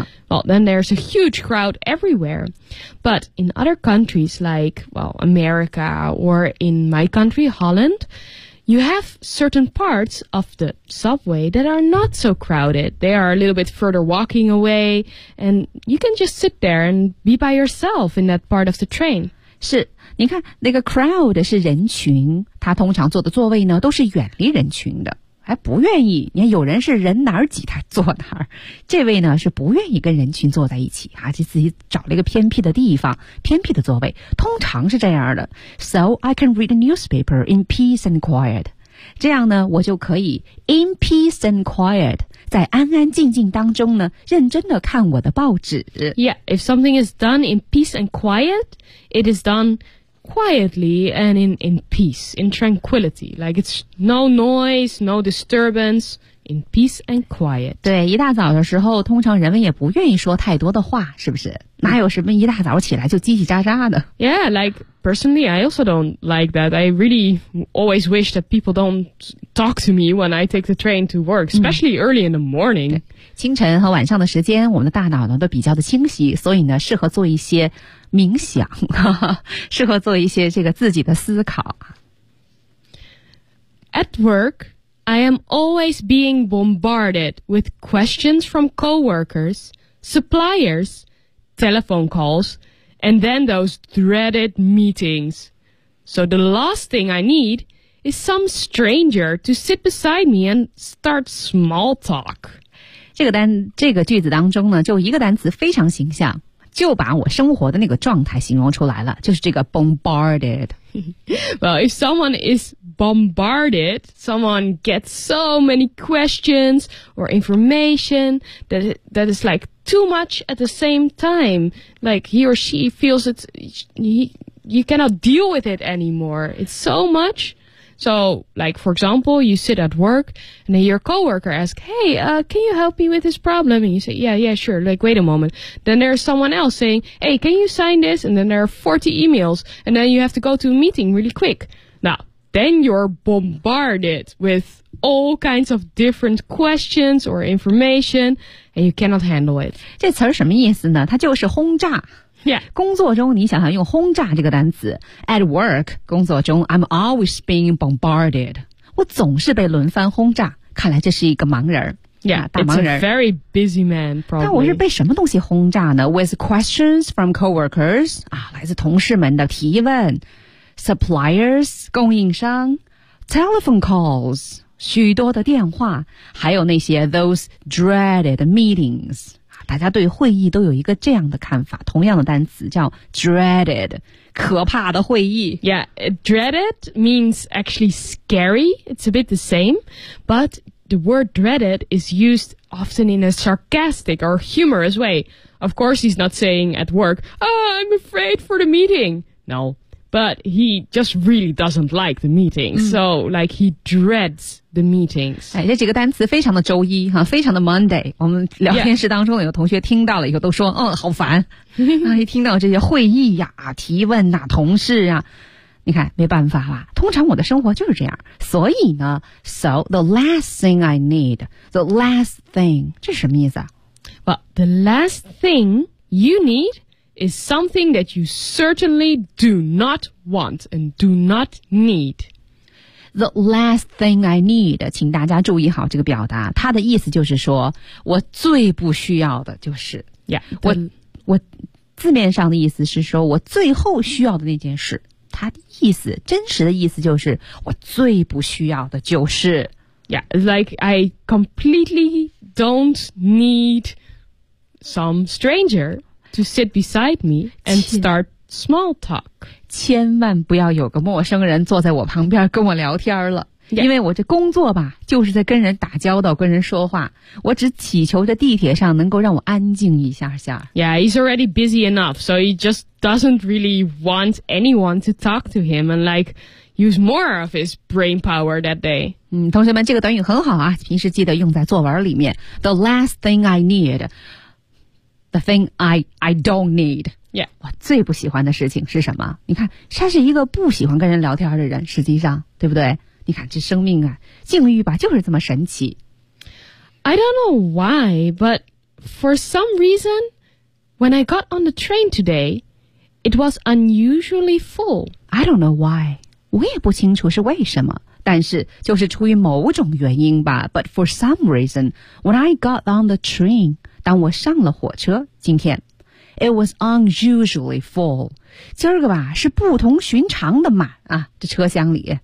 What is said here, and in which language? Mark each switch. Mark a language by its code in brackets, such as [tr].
[en] Well, then there's a huge crowd everywhere. But in other countries like, well, America or in my country, Holland,You have certain parts of the subway that are not so crowded. They are a little bit further walking away, and you can just sit there and be by yourself in that part of the train. [zh] 是，你看那个 crowd 是人群，他通常坐的座位呢都是远离人群的，还不愿意。你看有人是人哪儿挤他坐哪儿，这位呢是不愿意跟人群坐在一起啊，就自己找了一个偏僻的地方，偏僻的座位，通常是这样的。 [en] So I can read a newspaper in peace and quiet. [zh] 这样呢，我就可以 [en] in peace and quiet， [zh] 在安安静静当中呢，认真的看我的报纸。 [en] Yeah, if something is done in peace and quiet, it is done. Quietly and in peace, in tranquility. Like it's no noise, no disturbance, in peace and quiet. [zh] 对，一大早的时候，通常人们也不愿意说太多的话，是不是？哪有什么一大早起来就叽叽喳喳的 [en] ？Yeah, like personally, I also don't like that. I really always wish that people don't talk to me when I take the train to work, especially early in the morning. [zh] 清晨和晚上的时间，我们的大脑呢都比较的清晰，所以呢适合做一些冥想，呵呵，适合做一些这个自己的思考。 [en] At work, I am always being bombarded with questions from coworkers, suppliers, telephone calls, and then those dreaded meetings. So the last thing I need is some stranger to sit beside me and start small talk. [zh] 这个句子当中呢，就一个单词非常形象，就把我生活的那个状态形容出来了，就是这个 bombarded. [en] Well, if someone is bombarded, someone gets so many questions or information that is like too much at the same time. Like he or she feels it, you cannot deal with it anymore. It's so much. So, like, for example, you sit at work, and then your coworker asks, hey, can you help me with this problem? And you say, yeah, sure, like, wait a moment. Then there's someone else saying, hey, can you sign this? And then there are 40 emails, and then you have to go to a meeting really quick. Now, then you're bombarded with all kinds of different questions or information, and you cannot handle it. [zh] 这词儿什么意思呢？它就是轰炸。 [en] Yeah. [zh] 工作中你想用轰炸这个单词 [en] At work, [zh] 工作中 [en] I'm always being bombarded. [zh] 我总是被轮番轰炸看来这是一个忙人 [en] Yeah, [zh] 大忙人 [en] it's a very busy man, probably. [zh] 但我是被什么东西轰炸呢 [en] With questions from coworkers,、 [zh] 来自同事们的提问 [en] Suppliers, [zh] 供应商 [en] Telephone calls, [zh] 许多的电话还有那些 [en] those dreaded meetings. [zh] 大家对会议都有一个这样的看法，同样的单词叫 dreaded, 可怕的会议。 [en] Yeah, dreaded means actually scary, it's a bit the same, but the word dreaded is used often in a sarcastic or humorous way. Of course, he's not saying at work, oh, I'm afraid for the meeting. No, but he just really doesn't like the meeting, so like he dreads. The meetings. [zh] 哎，这几个单词非常的周一哈，非常的 Monday. 我们聊天室当中有同学听到了以后都说，嗯，好烦。啊，一听到这些会议呀、提问呐、同事啊，你看没办法啦。通常我的生活就是这样，所以呢 ， [en] So the last thing I need, the last thing, [zh] 这是什么意思啊 [en] ？Well, the last thing you need. Is something that you certainly do not want and do not need. The last thing I need, [zh] 请大家注意好这个表达，它的意思就是说，我最不需要的就是 [en] yeah, [zh] 我字面上的意思是说我最后需要的那件事，它的意思，真实的意思就是我最不需要的就是 [en] Yeah, like I completely don't need some stranger. To sit beside me and start small talk. [zh] 千万不要有个陌生人坐在我旁边跟我聊天了、yeah. 因为我这工作吧就是在跟人打交道跟人说话我只祈求在地铁上能够让我安静一下下 [en] Yeah, he's already busy enough, so he just doesn't really want anyone to talk to him and like use more of his brain power that day. [zh] 同学们这个短语很好啊平时记得用在作文里面 [en] The last thing I need,The thing I don't need. Yeah. [zh] 我最不喜欢的事情是什么？你看，他是一个不喜欢跟人聊天的人，实际上，对不对？你看，这生命啊，境遇吧，就是这么神奇。 [en] I don't know why, but for some reason, when I got on the train today, it was unusually full. I don't know why. [zh] 我也不清楚是为什么。但是就是出于某种原因吧 [en] But for some reason When I got on the train [zh] 当我上了火车今天 [en] It was unusually full [zh] 今儿个吧是不同寻常的满啊这车厢里